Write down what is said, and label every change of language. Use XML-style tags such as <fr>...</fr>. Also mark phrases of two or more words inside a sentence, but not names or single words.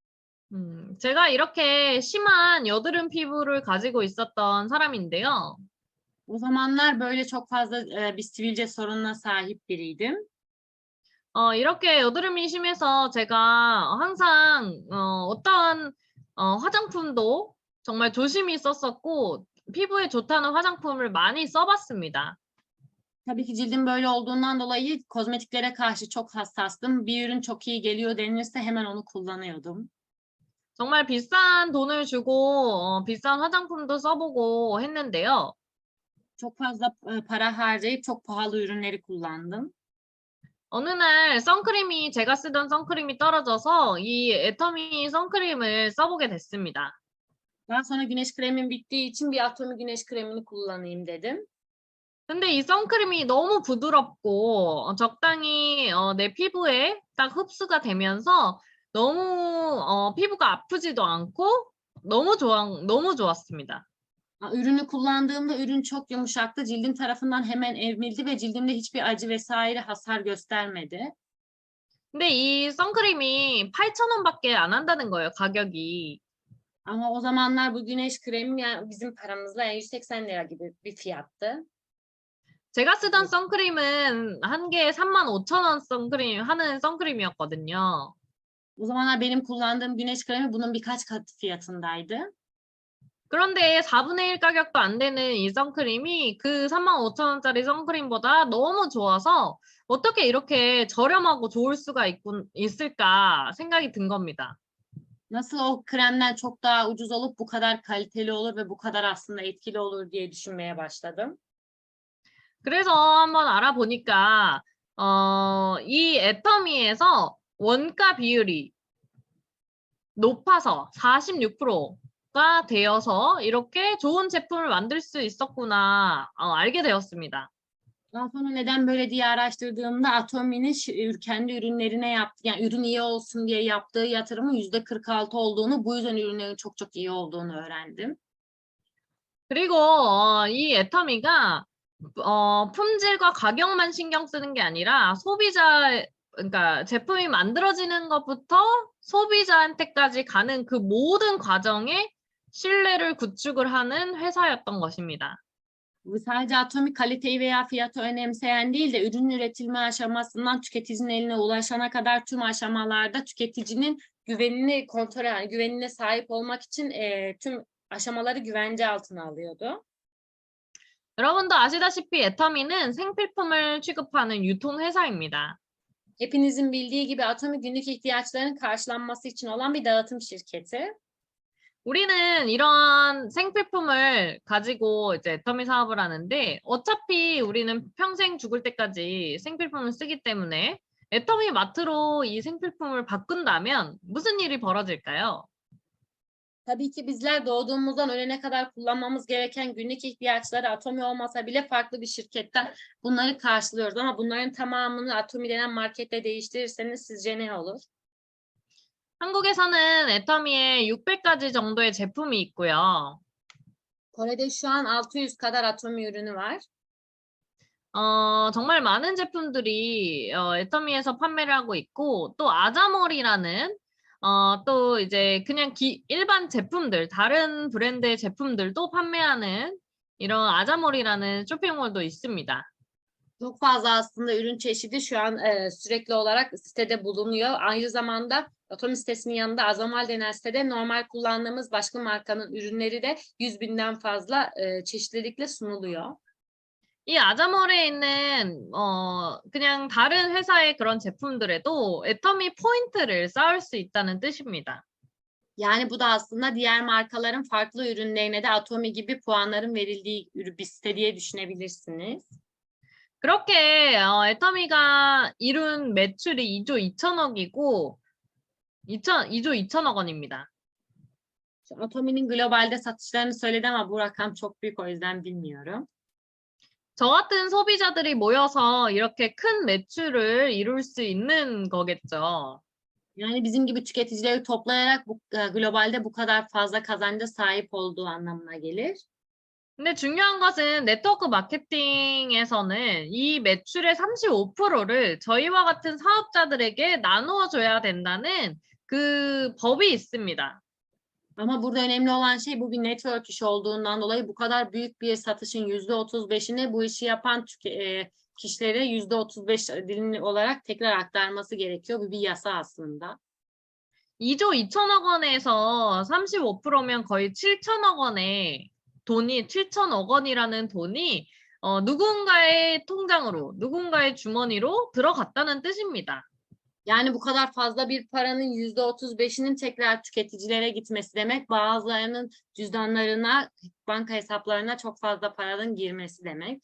<ko>제가 이렇게 심한 여드름 피부를 가지고 있었던 사람인데요.</ko> <tr>O zamanlar böyle çok fazla bir sivilce sorununa sahip biriydim.</tr> <ko>이렇게 여드름이 심해서 제가 항상 어떠한 화장품도 정말 조심히 썼었고 피부에 좋다는 화장품을 많이 써봤습니다.</ko> <tr>Tabii ki cildim böyle olduğundan dolayı kozmetiklere karşı çok hassastım. Bir ürün çok iyi geliyor denilirse hemen onu kullanıyordum.</tr> <ko>정말 비싼 돈을 주고 비싼 화장품도 써보고 했는데요.</ko> <tr>Çok fazla para harcayıp çok pahalı ürünleri kullandım.</tr> <ko>어느 날 제가 쓰던 선크림이 떨어져서 이 애터미 선크림을 써보게 됐습니다.</ko> <tr>Daha sonra güneş kremim bittiği için bir Atomi güneş kremini kullanayım dedim.</tr> <ko>근데 이 선크림이 너무 부드럽고 적당히 내 피부에 딱 흡수가 되면서 너무 피부가 아프지도 않고 너무 좋았습니다.</ko> <tr>Ürünü kullandığımda ürün çok yumuşaktı. Cildim tarafından hemen emildi ve cildimde hiçbir acı vesaire hasar göstermedi.</tr> <ko>근데 이 선크림이 8,000원밖에 안 한다는 거예요, 가격이.</ko> <tr>Ama o zamanlar bu güneş kremi yani bizim paramızla yani 180 lira gibi bir fiyattı.</tr> <ko>제가 쓰던 선크림은 한 개에 35,000원 하는 선크림이었거든요.</ko> <tr>O zamanlar benim kullandığım güneş kremi bunun birkaç katı fiyatındaydı.</tr> <ko>그런데 4분의 1 가격도 안 되는 이 선크림이 그 35,000원짜리 선크림보다 너무 좋아서 어떻게 이렇게 저렴하고 좋을 수가 있을까 생각이 든 겁니다.</ko> <tr>Nasıl o kremler çok daha ucuz olup bu kadar kaliteli olur ve bu kadar aslında etkili olur diye düşünmeye başladım.</tr> <ko>그래서 한번 알아보니까 이 애터미에서 원가 비율이 높아서 46%가 되어서 이렇게 좋은 제품을 만들 수 있었구나 알게 되었습니다.</ko> <tr>Daha sonra neden böyle diye araştırdığımda Atomi'nin kendi ürünlerine yaptığı, yani ürün iyi olsun diye yaptığı yatırımın %46 olduğunu, bu yüzden ürünlerin çok çok iyi olduğunu öğrendim.</tr> <ko>그리고 이 애터미가 품질과 가격만 신경 쓰는 게 아니라 그러니까 제품이 만들어지는 것부터 소비자한테까지 가는 그 moden 과정에 신뢰를 구축을 하는 회사였던 것입니다.</ko> <tr>Bu sadece Atomi kaliteyi veya fiyatı önemseyen değil de ürün üretilme aşamasından tüketicinin eline ulaşana kadar tüm aşamalarda tüketicinin güvenini kontrol, yani güvenine sahip olmak için tüm aşamaları güvence altına alıyordu.</tr> <ko>여러분도 아시다시피 애터미는 생필품을 취급하는 유통회사입니다.</ko> <tr>Hepinizin bildiği gibi Atomi günlük ihtiyaçların karşılanması için olan bir dağıtım şirketi.</tr> <ko>우리는 이런 생필품을 가지고 이제 애터미 사업을 하는데 어차피 우리는 평생 죽을 때까지 생필품을 쓰기 때문에 애터미 마트로 이 생필품을 바꾼다면 무슨 일이 벌어질까요?</ko> <tr>Tabii ki bizler doğduğumuzdan ölene kadar kullanmamız gereken günlük ihtiyaçları Atomi olmasa bile farklı bir şirketten bunları karşılıyoruz. Ama bunların tamamını Atomi denen markette değiştirirseniz sizce ne olur?</tr> <ko>한국에서는 애터미에 600가지 정도의 제품이 있고요.</ko> <tr>Kore'de şu an 600 kadar Atomi ürünü var.</tr> <ko>정말 많은 제품들이 애터미에서 판매를 하고 있고 또 아자몰이라는 또 이제 그냥 일반 제품들, da른 브랜드의 제품들도 판매하는 이런 아자몰이라는 쇼핑몰도 있습니다.</ko> <tr>Çok fazla aslında ürün çeşidi şu an sürekli olarak sitede bulunuyor. Aynı zamanda Atomi sitesinin yanında Azamal denen sitede normal kullandığımız başka markanın ürünleri de 100.000'den fazla çeşitlilikle sunuluyor.</tr> <ko>이 아자몰에 있는 그냥 다른 회사의 그런 제품들에도 애터미 포인트를 쌓을 수 있다는 뜻입니다.</ko> <tr>Yani bu da aslında diğer markaların farklı ürünlerine de Atomi gibi puanların verildiği bir site diye düşünebilirsiniz.</tr> <ko>그렇게 애터미가 이룬 매출이 2조 2천억이고 2조 2천억 원입니다.</ko> <tr>Atomi'nin globalde satışlarını söyledi ama bu rakam çok büyük, o yüzden bilmiyorum.</tr> <ko>저 같은 소비자들이 모여서 이렇게 큰 매출을 이룰 수 있는 거겠죠.</ko> <tr>Yani bizim gibi tüketicileri toplayarak globalde bu kadar fazla kazanca sahip olduğu anlamına gelir.</tr> <ko>근데 중요한 것은 네트워크 마케팅에서는 이 매출의 35%를 저희와 같은 사업자들에게 나누어 줘야 된다는 그 법이 있습니다.</ko> <tr>Ama burada önemli olan şey, bu bir network işi olduğundan dolayı bu kadar büyük bir satışın %35'ini bu işi yapan kişilere %35 dilimli olarak tekrar aktarması gerekiyor. Bu bir yasa aslında.</tr> <ko>2조 2천억 원에서 35%면 거의 7천억 원의 돈이 7천억 원이라는 돈이 누군가의 통장으로, 누군가의 주머니로 들어갔다는 뜻입니다.</ko> <tr>Yani bu kadar fazla bir paranın %35'inin tekrar tüketicilere gitmesi demek, bazılarının cüzdanlarına, banka hesaplarına çok fazla paranın girmesi demek.</tr>